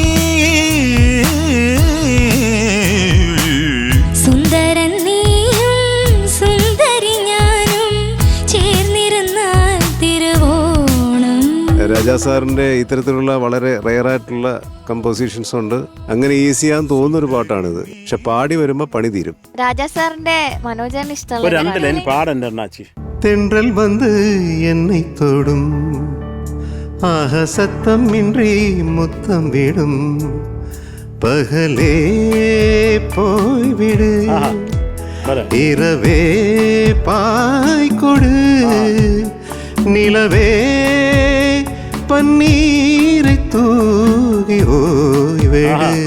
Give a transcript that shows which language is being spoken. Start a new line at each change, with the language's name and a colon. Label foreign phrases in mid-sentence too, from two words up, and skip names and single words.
Malayalam: സുന്ദരൻ നീയും സുന്ദരി ഞാനും ചേർന്നിരുന്നാൽ തിരുവോണം. രാജാ സാറിന്റെ ഇത്തരത്തിലുള്ള വളരെ റെയറായിട്ടുള്ള കമ്പോസിഷൻസ് ഉണ്ട്. അങ്ങനെ ഈസിയാന്ന് തോന്നുന്നൊരു പാട്ടാണിത്. പക്ഷെ പാടി വരുമ്പോ പണി തീരും. രാജാ സാറിന്റെ മനോജാന് ഇഷ്ടമുള്ള
Tamil: தென்றல் வந்து என்னை தொடும் ஆக சத்தம் இன்றி முத்தம் விடும் பகலே போய்விடு இரவே பாய்கொடு நிலவே பன்னீரை தூகி ஓய்விடு.